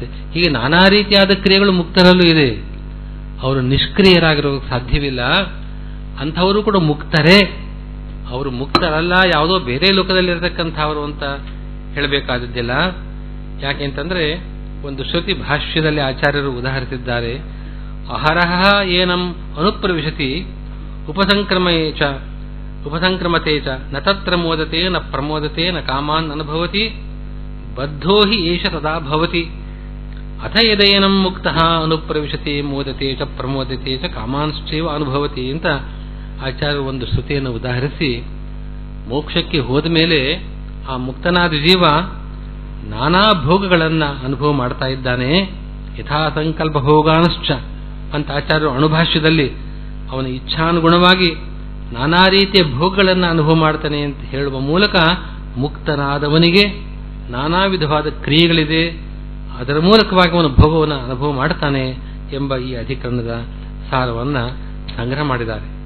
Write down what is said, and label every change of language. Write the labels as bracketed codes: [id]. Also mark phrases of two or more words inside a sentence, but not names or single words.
[kn] ಹೀಗೆ ನಾನಾ ರೀತಿಯಾದ ಕ್ರಿಯೆಗಳು ಮುಕ್ತರಲ್ಲೂ ಇದೆ. ಅವರು ನಿಷ್ಕ್ರಿಯರಾಗಿರೋದಕ್ಕೆ ಸಾಧ್ಯವಿಲ್ಲ. ಅಂಥವರು ಕೂಡ ಮುಕ್ತರೇ. ಅವರು ಮುಕ್ತರಲ್ಲ, ಯಾವುದೋ ಬೇರೆ ಲೋಕದಲ್ಲಿರತಕ್ಕಂಥವರು ಅಂತ ಹೇಳಬೇಕಾದದ್ದಿಲ್ಲ. ಯಾಕೆಂತಂದ್ರೆ ಒಂದು ಶ್ರುತಿ ಭಾಷ್ಯದಲ್ಲಿ ಆಚಾರ್ಯರು ಉದಾಹರಿಸಿದ್ದಾರೆ. [sa] ಅಹರಹ ಏನಂ ಅನುಪ್ರವಿಶತಿ ಉಪಸಂಕ್ರಮತೆ ಚ ನ ತತ್ರ ಮೋದತೆ ನ ಪ್ರಮೋದತೆ ನ ಕಾಮಾನ್ ಅನುಭವತಿ ಬದ್ಧೋ ಹಿ ಏಷ ತದಾ ಭವತಿ ಅಥ ಯದೇನಂ ಮುಕ್ತಃ ಅನುಪ್ರವಿಶತಿ ಮೋದತೆ ಚ ಪ್ರಮೋದತೆ ಚ ಕಾಮಾಂಶ್ಚೈವ ಅನುಭವತಿ [kn] ಅಂತ ಆಚಾರ್ಯರು ಒಂದು ಶ್ರುತಿಯನ್ನು ಉದಾಹರಿಸಿ, ಮೋಕ್ಷಕ್ಕೆ ಹೋದ ಮೇಲೆ ಆ ಮುಕ್ತನಾದ ಜೀವ ನಾನಾ ಭೋಗಗಳನ್ನ ಅನುಭವ ಮಾಡ್ತಾ ಇದ್ದಾನೆ. [sa] ಯಥಾ ಸಂಕಲ್ಪ ಭೋಗಾನಶ್ಚ [kn] ಅಂತ ಆಚಾರ್ಯರು ಅಣುಭಾಷ್ಯದಲ್ಲಿ ಅವನ ಇಚ್ಛಾನುಗುಣವಾಗಿ ನಾನಾ ರೀತಿಯ ಭೋಗಗಳನ್ನು ಅನುಭವ ಮಾಡ್ತಾನೆ ಅಂತ ಹೇಳುವ ಮೂಲಕ ಮುಕ್ತನಾದವನಿಗೆ ನಾನಾ ವಿಧವಾದ ಕ್ರಿಯೆಗಳಿದೆ, ಅದರ ಮೂಲಕವಾಗಿ ಅವನು ಭೋಗವನ್ನು ಅನುಭವ ಮಾಡ್ತಾನೆ ಎಂಬ ಈ ಅಧಿಕರಣದ ಸಾರವನ್ನ ಸಂಗ್ರಹ ಮಾಡಿದ್ದಾರೆ.